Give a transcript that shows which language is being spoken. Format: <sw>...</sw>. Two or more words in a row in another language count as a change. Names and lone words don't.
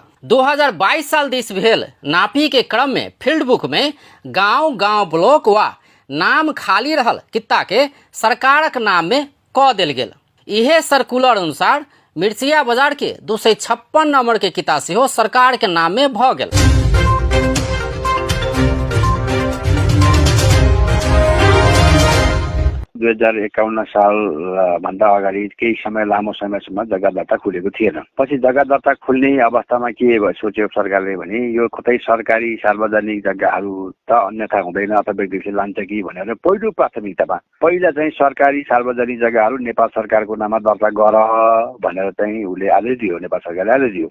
<mai>2022 साल दिस भेल नापी के क्रम में</mai> <en>field book</en> <mai>में गांव ब्लॉक वा नाम खाली रहल कित्ता के सरकारक नाम में क देल गेल। इहे सर्कुलर अनुसार मिर्चिया बाजार के 256 नंबर के किता सेहो सरकार के नाम में भ गेल।</mai> <ne>2051 साल भन्दा अगाडि केही समय लामो समयसम्म जग्गा दर्ता खुलेको थिएन। पछि जग्गा दर्ता खुल्ने अवस्थामा के सोच्यो सरकारले भने यो कतै सरकारी सार्वजनिक जग्गाहरू त अन्यथा हुँदैन अथवा व्यक्तिले लान्छ कि भनेर पहिलो प्राथमिकतामा पहिला चाहिँ सरकारी सार्वजनिक जग्गाहरू नेपाल सरकारको नाममा दर्ता गर भनेर चाहिँ उसले आदेश दियो, नेपाल सरकारले आदेश दियो।</ne>